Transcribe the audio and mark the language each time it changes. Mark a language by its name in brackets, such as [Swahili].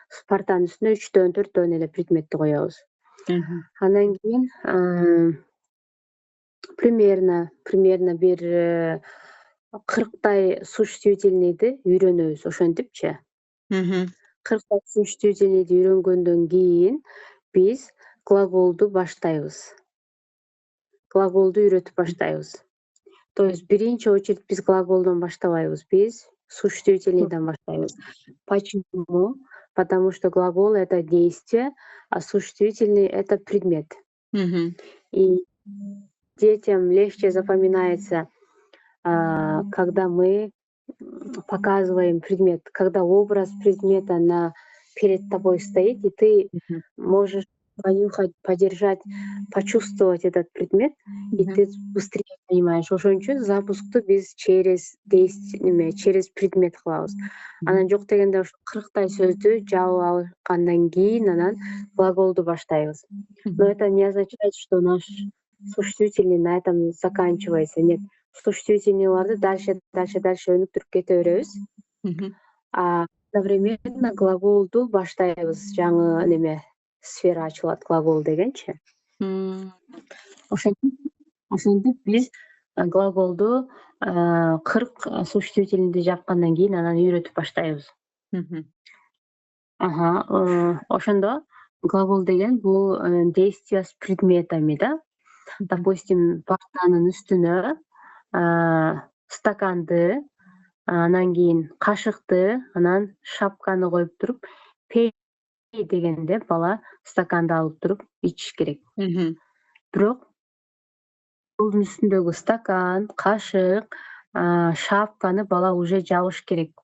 [Kyrgyz] Партанын үстүнө 3-дөн 4-дөн эле предметти коебуз. Андан кийин примерно бир 40 существительныйды үйрөнөбүз ошентипчи. 40 существительныйды үйрөнгөндөн кийин биз глаголду баштайбыз. Глаголду үйрөтүп баштайбыз. [Russian] То есть [Kyrgyz] биринчи очередь биз глаголдон баштабайбыз, биз существительныйдан баштайбыз. [Russian] Почему? Потому что глагол — это действие, а существительный — это предмет. И детям легче запоминается, когда мы показываем предмет, когда образ предмета перед тобой стоит, и ты можешь понюхать, подержать, почувствовать этот предмет, и ты быстрее понимаешь. [Kyrgyz] Ошон үчүн запускту биз [Russian] через действие, через предмет [Kyrgyz] кылабыз. Анан жок дегенде ошо 40 сөздү жабып алгандан кийин анан глаголду баштайбыз. [Russian] Но это не означает, что наш существительный на этом заканчивается. Нет, [Kyrgyz] существительныйларды [Russian] дальше [Kyrgyz] өнүктүрүп кете беребиз. [Russian] А одновременно [Kyrgyz] глаголду баштайбыз. Жаңы неме сфера ачылат, глагол дегенчи. Ошентип биз глаголду 40 существительныйды жапкандан кийин анан үйрөтүп баштайбыз. Ошондо глагол деген бул [Russian] действие с предметами, [Kyrgyz] да? Допустим, партанын үстүнө стаканды, анан кийин кашыкты, анан шапканы коюп туруп, пей дегенде бала стаканды алып туруп ичиш керек. Бирок столдун үстүндөгү стакан, кашык, шапканы бала уже жабыш керек.